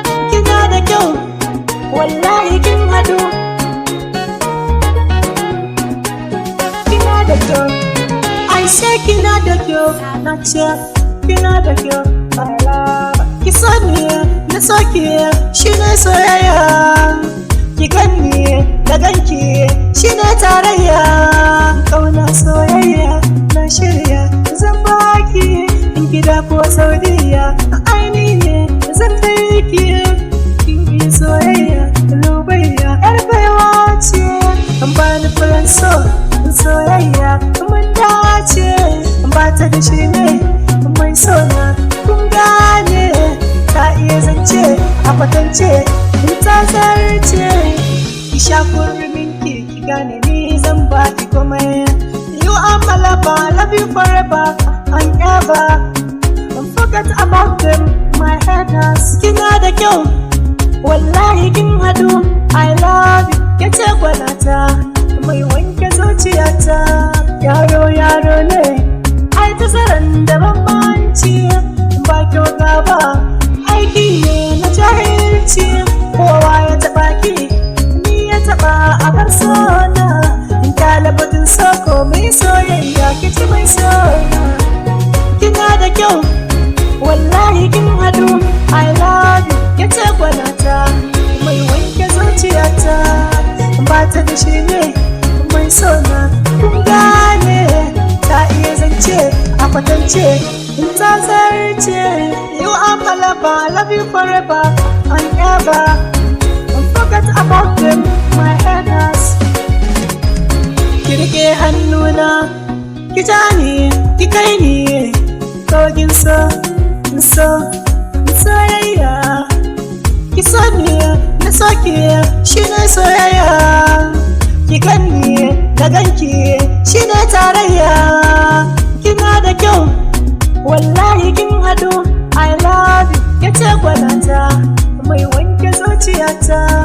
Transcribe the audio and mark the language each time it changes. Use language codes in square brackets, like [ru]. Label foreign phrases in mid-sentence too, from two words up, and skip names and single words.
[ha] Kina da kyau, wallahi kin haɗu. Kina da kyau, [en] I say [ha] kina da kyau, na ce kina da kyau, [en] my love. [ha] Ki so ni, na so ki, shi ne soyayya. Ki gan ni, na gan ki, shi ne tarayya. Ƙauna soyayya, na shirya, zan baki in gida ko Saudiya. Ai ni ne zan kai ki, kin yi soyayya, Lubayya. Yar baiwa ce, an bani furen so, soyayya, mun dace. Ba ta da shi ne, mai so na, kun gane. Ta iya zance, a kwatance, in ta zarce. Ki sha kurmin ki, ki gane ni zan ba ki komai. [en] You are my lover, love you forever and ever. Don't forget about them, my haters. [ha] Kina da kyau, wallahi kin haɗu. [en] I love you, [ha] ke ce gwanata, mai wanke zuciyata. Yaro, yaro ne, ai tazaran da bambanci. Ba kyau gaba, aiki ne na jahilci. Kowa ya taɓa ki, ni ya taɓa a bar sona. In kyale batun so ko mai soyayya, ki ci mai sona. Kina da kyau, wallahi kin haɗu. [en] I love you, [ha] ke ce gwanata, mai wanke zuciyata. Ba ta da shi ne, mai sona, kun gane. Ta iya zance, a kwatance, in ta zarce. [en] You are my lover, love you forever and ever. Don't forget about them, my haters. [ha] Ki riƙe hannuna, ki ja ni, ki kai ni, kogin so, so, soyayya. Ki so ni, na so ki, shi ne soyayya. Ki gan ni, na gan ki, shi ne tarayya. Kina da kyau, wallahi kin haɗu. [en] I love you, [ha] ke ce gwanata, mai wanke zuciyata.